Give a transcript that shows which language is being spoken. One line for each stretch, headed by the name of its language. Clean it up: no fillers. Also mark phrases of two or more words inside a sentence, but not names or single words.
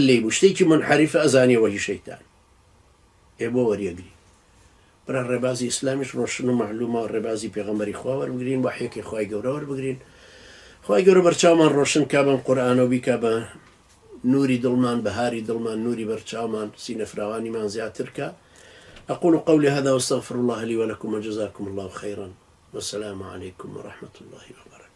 Central Kurdish: لێ بوو شتێکی منحەریفە ئەزانیەوەهی شەیتان ئێ بۆ وەریەگری برا ڕێبازی ئیسلامیش ڕۆشن و معلومە ڕێبازی پێغەمبەری خوا وەربگرین وحیەکەی خوای گەورە وەربگرین خوای گەورە بەرچاومان ڕۆشن کا بەم قورئانەوە بیکا بە نوری دڵمان بەهاری دڵمان نوری بەرچاومان سینە فراوانیمان زیاتر کە
Arabic: أقول قولي هذا واستغفر الله لي ولكم وجزاكم الله خيرا والسلام عليكم ورحمة الله وبركاته.